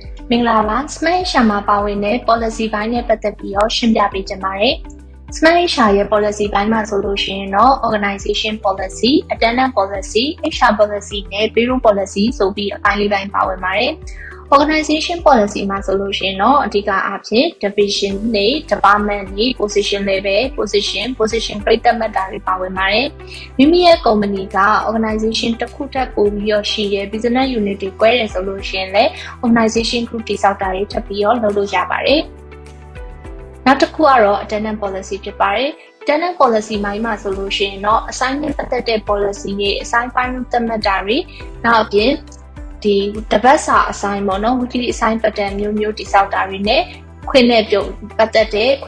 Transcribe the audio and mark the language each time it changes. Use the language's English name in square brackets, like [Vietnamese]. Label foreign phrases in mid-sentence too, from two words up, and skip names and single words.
[Burmese] မင်္ဂလာပါ Smart HR မှာပါဝင်တဲ့ policy ဘိုင်းနဲ့ပတ်သက်ပြီးတော့ရှင်းပြပေးချင်ပါတယ်။ Smart HR ရဲ့ policy ဘိုင်းမှာဆိုလို့ရှိရင်တော့ [English] organization policy, attendance policy, HR policy [Burmese] နဲ့ [English] payroll policy [Burmese] ဆိုပြီးအပိုင်းလေးပိုင်းပါဝင်ပါတယ်။ [English] organization policy [Burmese] မှာဆိုလို့ရှိရင်တော့အဓိကအားဖြင့် division တွေ department တွေ [English] position level, position grade [Burmese] သတ်မှတ်တာတွေပါဝင်ပါတယ်။မိမိရဲ့ company က organization တစ်ခုထပ်ပိုပြီးတော့ရှိတဲ့ [English] business unit [Burmese] တွေ꿰တယ်ဆိုလို့ရှိရင်လည်း [English] organization group [Burmese] တိစောက်တာတွေထပ်ပြီးတော့လုပ်လို့ရပါတယ်။နောက်တစ်ခုကတော့ [English] attendance policy [Burmese] ဖြစ်ပါတယ်။ [English] attendance policy [Burmese] မှာဆိုလို့ရှိရင်တော့ assignment ပတ်သက်တဲ့ policy တွေ assign ပိုင်းသတ်မှတ်တာတွေနောက်အပြင်ဒီတပတ်စာ assign ပေါ့နော် [English] weekly assign pattern [Burmese] မျိုးတိစောက်တာတွေနဲ့ခွင့်နဲ့ပြုတ်ပတ်သက်တဲ့ခွ